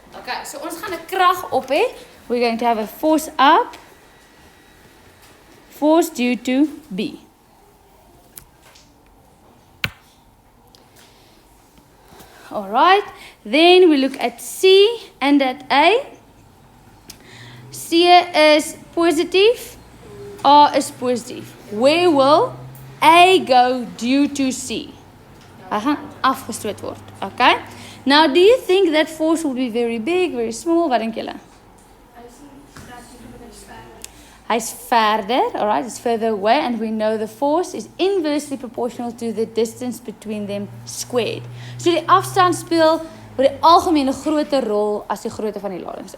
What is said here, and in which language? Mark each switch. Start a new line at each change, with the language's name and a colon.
Afrikaans: Okay, so ons gaan 'n krag op hê.
English: We're going to have a force up, force due to B. Alright, then we look at C and at A. C is positive, A is positive. Where will A go due to C?
Afrikaans: Hy gaan afgestoot word.
English: Okay? Now, do you think that force will be very big, very small?
Afrikaans: Wat dink julle? Hy's verder,
English: alright, it's further away, and we know the force is inversely proportional to the distance between them squared.
Afrikaans: So die afstand speel oor die algemeen 'n groter rol as die grootte van die ladings.